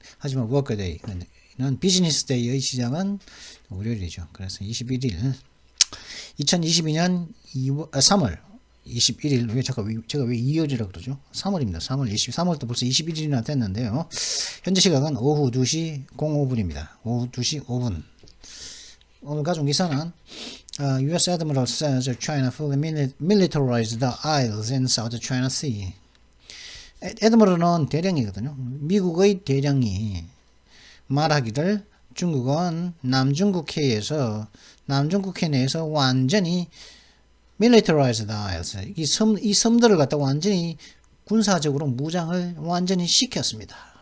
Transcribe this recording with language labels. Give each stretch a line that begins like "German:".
Korean: 하지만 워크데이는 비즈니스 데이의 시작은 월요일이죠. 그래서 21일 2022년 3월 21일, 제가 왜 2월이라고 그러죠? 3월입니다. 3월 23월도 벌써 21일이나 됐는데요. 현재 시각은 오후 2시 05분입니다. 오후 2시 5분. 오늘 가져온 기사는
English: US Admiral says China fully militarized the isles in South China Sea.
Korean: 에드머럴은 대령이거든요. 미국의 대령이 말하기를 중국은 남중국해에서 남중국해 내에서 완전히
English: militarized isles,
Korean: 이 섬들을 갖다가 완전히 군사적으로 무장을 완전히 시켰습니다.